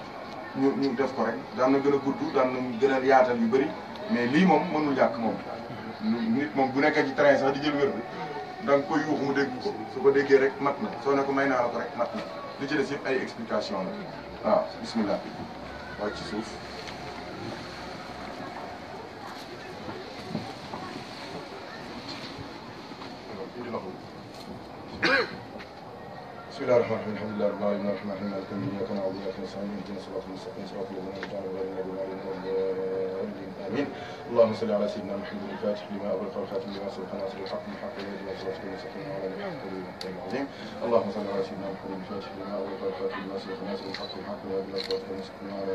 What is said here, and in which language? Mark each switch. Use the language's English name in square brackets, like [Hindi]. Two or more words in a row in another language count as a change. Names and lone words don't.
[Wolof] ñu def ko rek daan na gën a gudd daan na gën a yaatal yu bëri mais lii moom mënul ñàkk moom nit moom bu nekkee ci train sax di jël wér bi da nga koy yuuxu mu dégg ko su ko déggee rek mat na soo ne ko may naa la ko rek mat na li ci des yëpp ay explication la waaw bismillah wàcc ci suuf [Arabic] بسم الله الرحمن الرحيم الحمد لله رب العالمين الرحمن الرحيم مالك يوم الدين اياك نعبد واياك نستعين اهدنا الصراط المستقيم صراط الذين انعمت عليهم غير المغضوب عليهم ولا الضالين امين اللهم صل على سيدنا محمد الفاتح لما اغلق والخاتم لما سبق ناصر الحق بالحق والهدي الى صراط المستقيم وعلى اله وصحبه وسلم العظيم اللهم صل على سيدنا محمد الفاتح لما اغلق والخاتم لما سبق ناصر الحق بالحق والهدي الى صراط المستقيم وعلى